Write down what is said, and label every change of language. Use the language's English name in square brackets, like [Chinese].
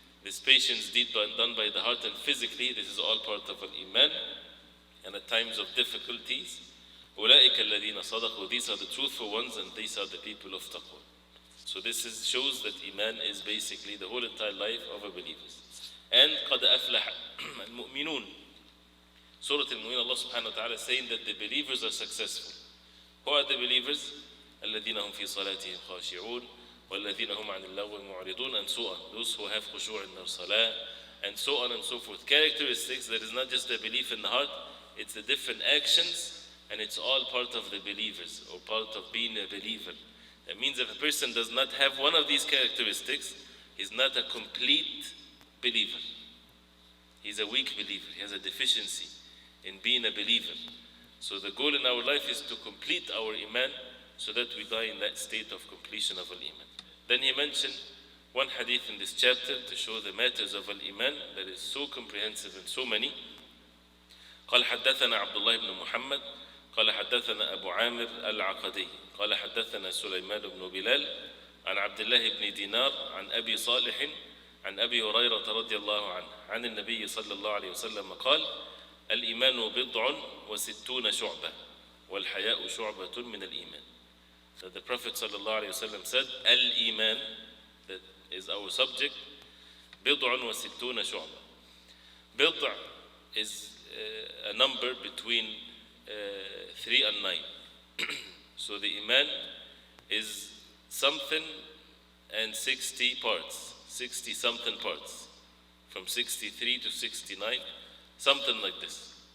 [English] This patience done by the heart and physically, this is all part of Al-Iman. And at times of difficulties, [Arabic] أُولَٰئِكَ الَّذِينَ صَدَقُوا, [English] these are the truthful ones and these are the people of taqwa. So this shows that Iman is basically the whole entire life of a believer. And [Arabic] قَدْ أَفْلَحَ الْمُؤْمِنُونَ. [English] Surah Al-Mu'min, Allah subhanahu wa ta'ala is saying that the believers are successful. Who are the believers? [Arabic] الَّذِينَ هُمْ فِي صَلَاتِهِمْ خَاشِعُونَ وَالَّذِينَ هُمْ عَنِ اللَّغْوِ مُعْرِضُونَ, [English] and so on. Those who have khushu' in their salah, and so on and so forth. Characteristics, that is not just a belief in the heart, it's the different actions, and it's all part of the believers, or part of being a believer. That means if a person does not have one of these characteristics, he's not a complete believer. He's a weak believer. He has a deficiency in being a believer. So the goal in our life is to complete our Iman so that we die in that state of completion of Al-Iman. Then he mentioned one hadith in this chapter to show the matters of Al-Iman that is so comprehensive and so many. [Arabic] قال حدثنا عبد الله بن محمد قال حدثنا أبو عامر العقدي قال حدثنا سليمان بن بلال عن عبد الله بن دينار عن أبي صالح عن أبي هريرة رضي الله عنه عن النبي صلى الله عليه وسلم قال الإيمان بضع وستون شعبة والحياء شعبة من الإيمان. [English] That the Prophet [Arabic] صلى الله عليه وسلم [English] said, Al-Iman, that is our subject, [Arabic] بضع وستون شعبة. [English] بضع is a number between 3 and 9. So the Iman is something and 60 parts, 60 something parts, from 63 to 69, something like this.